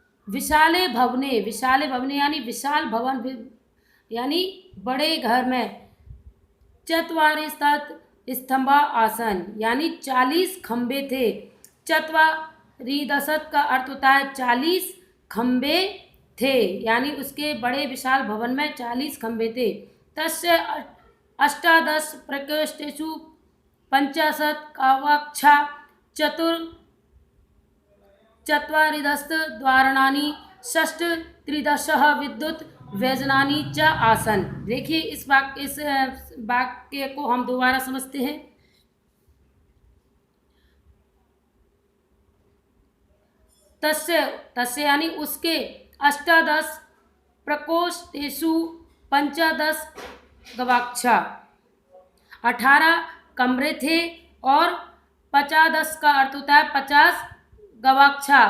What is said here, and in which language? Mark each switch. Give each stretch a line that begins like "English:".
Sanskrit: विशाले भवने
Hindi: यानी विशाल भवन यानी बड़े घर में।
Sanskrit: चत्वारि स्तंभा आसन
Hindi: यानी 40 खंबे थे। चत्वारि दशत का अर्थ होता है 40 खंबे थे, यानी उसके बड़े विशाल भवन में 40 खंबे थे।
Sanskrit: तस्य 18 प्रकोष्ठेषु 50 कक्षा चत्वारिदश द्वाराणि षष्ठ त्रिदशः विद्युत व्यजनानि च आसन।
Hindi: देखिए इस वाक्य को हम दोबारा समझते हैं। तस्य यानी उसके
Sanskrit: 18 प्रकोष्ठेषु 50 गवाक्षा,
Hindi: 18 कमरे थे और 50 का अर्थ होता है 50 गवाक्षा।